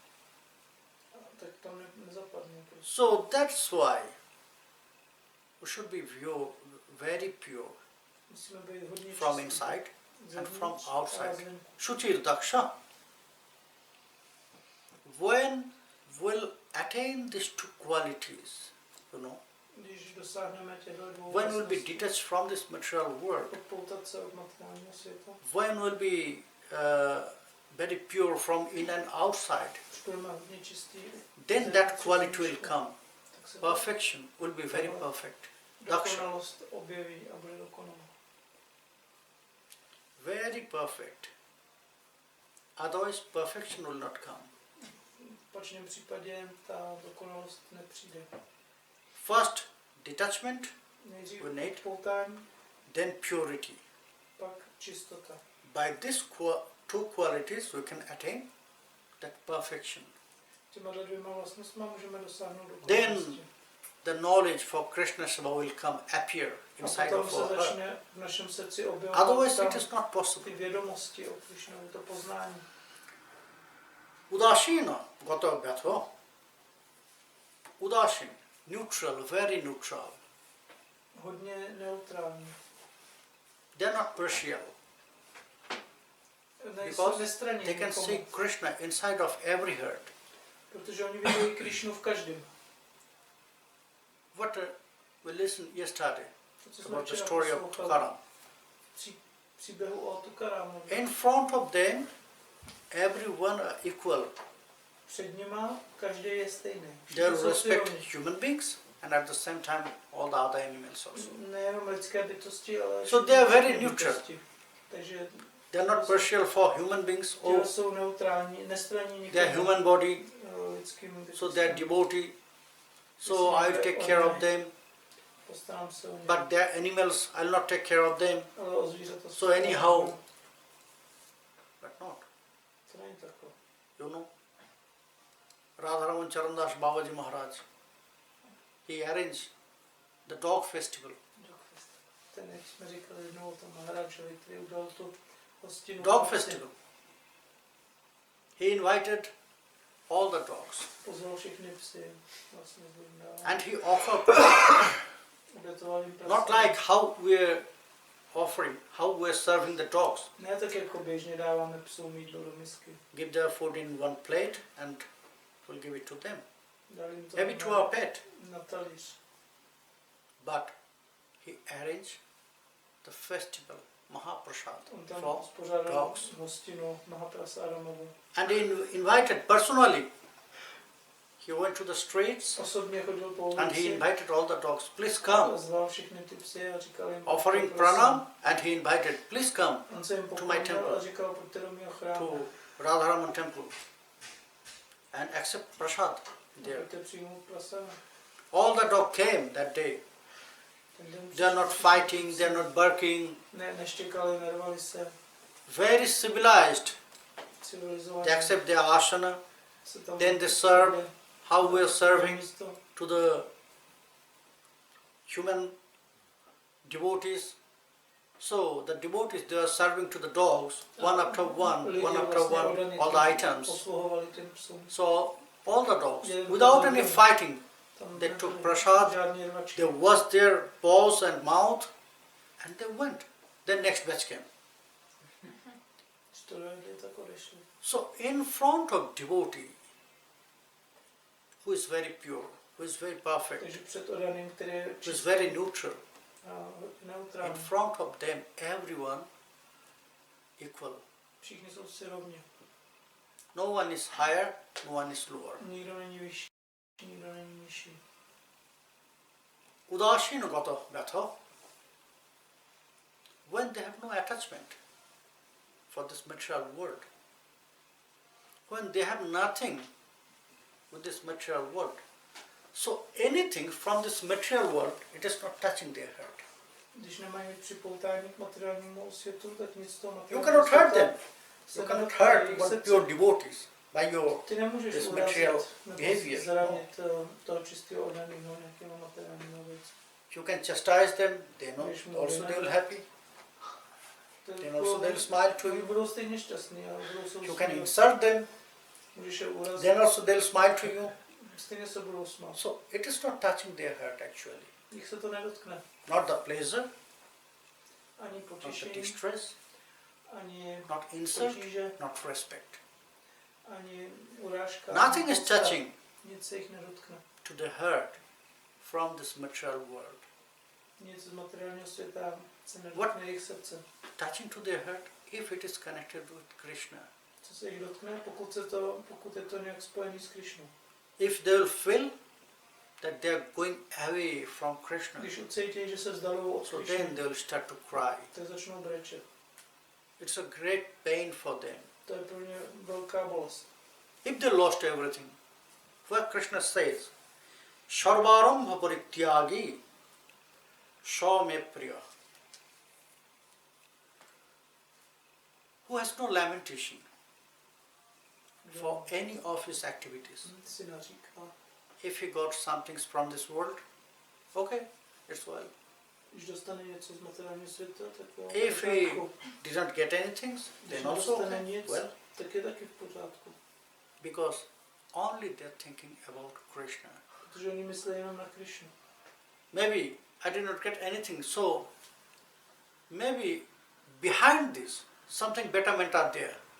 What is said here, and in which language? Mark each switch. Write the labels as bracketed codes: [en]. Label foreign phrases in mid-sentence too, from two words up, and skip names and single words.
[en] So that's why we should be very pure from inside and from outside. [sa] Shuchir Daksha. [en] When we'll attain these two qualities, [cs] Když dosáhneme těchto dvou [en] when we'll be [cs] vlastností, [en] detached from this material world, [cs] odpoutat se od materiálního světa, [en] when we'll be very pure from in and outside, [cs] už budeme hodně čistí, [en] then that quality will come. [cs] tak se [en] Perfection will be very perfect. [cs] dokonalost objeví a bude dokonalá. [en] Very perfect. Otherwise perfection will not come. [cs] V opačném případě ta dokonalost nepřijde. [en] First detachment, [cs] Nejdřív [en] we need, [cs] odpoutání, [en] then purity. [cs] pak čistota. [en] By these two qualities we can attain that perfection. [cs] Těma dvěma vlastnostmi můžeme dosáhnout [en] Then [cs] dokonalosti. [en] the knowledge for Krishna Seva will come appear [cs] A [en] inside [cs] potom [en] of [cs] se [en] our heart. [cs] začne v našem srdci objevovat [en] Otherwise it [cs] tam [en] is not possible. [cs] ty vědomosti o Krišnovi, to poznání. [sa] Udashina gata gatva. Udashin, [en] neutral, very neutral. [cs] Hodně neutrální. [en] They are not partial. [cs] Nejsou [en] Because [cs] nestranní [en] they can [cs] nikomu, [en] see Krishna inside of every heart. [cs] protože oni vidějí Krišnu v každém. [en] What we listened yesterday [cs] To, co jsme [en] about the [cs] včera [en] story of [cs] poslouchali, [en] Tukaram. [cs] příběhu o Tukarámovi. [en] In front of them, everyone are equal. [cs] Před nima každý je stejný. [en] They [cs] Všichni jsou si [en] respect [cs] rovni. [en] human beings and at the same time all the other animals also. [cs] Nejenom lidské bytosti, ale [en] So they are very [cs] všechny [en] neutral. [cs] bytosti. Takže [en] They are not partial for human beings [cs] tělo [en] or [cs] jsou neutrální, nestraní [en] they are [cs] nikomu [en] human body, [cs] lidskými bytostmi. [en] so they are devotee. So I will take care of them. [cs] Postarám se o ně. [en] But they are animals, I will not take care of them. [cs] Ale o zvířata se [en] So anyhow, but not. [cs] To není takové. [en] You know, Radharaman Charandas Babaji Maharaj, he arranged the dog festival. [cs] Ten, jak jsme říkali jednou o tom Maharajovi, který udělal tu hostinu. [en] Dog festival. He invited all the dogs [cs] Pozval všechny psy. Vlastně z Vrindáva. [en] and he offered [cs] Obětoval jim [en] not [cs] prase. [en] like how we're offering, how we're serving the dogs. [cs] Ne tak jako běžně dáváme psům jídlo do misky. [en] Give their food in one plate and we'll give it to them. [cs] Dali jim to [en] Maybe to our pet. [cs] na talíř. [en] But he arranged the festival, Mahaprasad, [cs] On tam [en] for [cs] uspořádal [en] dogs. [cs] hostinu Mahaprasádamovu. [en] And he invited personally. He went to the streets [cs] Osobně chodil po [en] and he [cs] ulici [en] invited all the dogs, please [cs] a [en] come. [cs] zval všechny ty psy a říkal jim, [en] Offering [cs] prosím. [en] pranam and he invited, please come [cs] On se jim [en] to my [cs] poklonil [en] temple. [cs] a říkal, pojďte do mého chrámu. [en] to Radharaman temple and accept prasad there. [cs] Pojďte přijmout prasana. [en] All the dogs came that day. They are not fighting, they are not barking. [cs] Ne, neštěkali, nervali se, [en] Very civilized. [cs] civilizovaní. [en] They accept their asana. [cs] Se tam [en] Then they serve [cs] posadili [en] how we are [cs] na [en] serving [cs] místo. [en] to the human devotees. So the devotees, they are serving to the dogs one after one, [cs] Lidi [en] one after [cs] vlastně [en] one, [cs] oddaní [en] all [cs] těm [en] the items. [cs] posluhovali těm psům. [en] So all the dogs, without any fighting, [cs] Tam [en] they [cs] nebyly [en] took prasad, [cs] žádný rvačky. [en] they washed their paws and mouth and they went. Then next batch came. [cs] Když to dojedli, tak odešli. [en] So in front of devotee, who is very pure, who is very perfect, [cs] Takže před oddaným, který je [en] who is [cs] čistý [en] very neutral, [cs] a [en] in [cs] neutrální. [en] front of them everyone equal. [cs] Všichni jsou si rovni. [en] No one is higher, no one is lower. [cs] Nikdo není vyšší, nikdo není nižší. [sa] Udashina gata gatha, [en] when they have no attachment for this material world, when they have nothing with this material world, so anything from this material world, it is not touching their heart. [cs] Když nemají připoutání k materiálnímu světu, tak nic z toho [en] You [cs] materiálního [en] cannot hurt them. [cs] se [en] You cannot [cs] nedotká [en] hurt [cs] jejich [en] one [cs] srdce. [en] pure devotees by your [cs] Ty nemůžeš [en] this [cs] urazit [en] material [cs] nebo [en] behavior. [cs] zranit toho čistého oddaného nějakého materiálního věci. [en] You can chastise them, they know, [cs] Když mu [en] also they will [cs] vyne- [en] happy. Then also they will smile to [cs] Oni [en] you. [cs] budou stejně šťastní, ale budou se [en] You can [cs] usmívat. [en] insult them, [cs] Můžeš je urazit, [en] then also they will smile to you. [cs] stejně se budou smát. [en] So it is not touching their heart actually. [cs] Jich se to nedotkne. [en] Not the pleasure, [cs] Ani [en] not the [cs] potěšení, [en] distress, [cs] ani [en] not insult, [cs] potíže, [en] not respect. [cs] ani urážka. [en] Nothing [cs] ani [en] is [cs] podsta. [en] touching [cs] Nic se jich nedotkne. [en] to the heart from this material world. [cs] Nic z materiálního světa se [en] What? [cs] nedotkne jejich srdce. [en] Touching to their heart, if it is connected with Krishna. [cs] Co se jich dotkne, pokud je to nějak spojený s Krišnou. [en] If they will feel that they are going away from Krishna, [cs] Když ucítí, že se vzdalují od [en] so [cs] Krišny, [en] then they will start to cry. [cs] tak začnou brečet. [en] It's a great pain for them. [cs] To je pro ně velká bolest. [en] If they lost everything, where Krishna says, [sa] Sarvarambha parityagi me priya. [en] Who has no lamentation for any of his activities. [cs] Nic si neříká. [en] If he got something from this world, okay, it's well. [cs] Když dostane něco z materiálního světa, tak jo. [en] If he didn't get anything, then also [cs] dostane nic, [en] well, [cs] tak je taky v pořádku. [en] because only they're thinking about Krishna. [cs] Protože oni myslí jenom na Krišnu. [en] Maybe I did not get anything, so maybe behind this something betterment are there.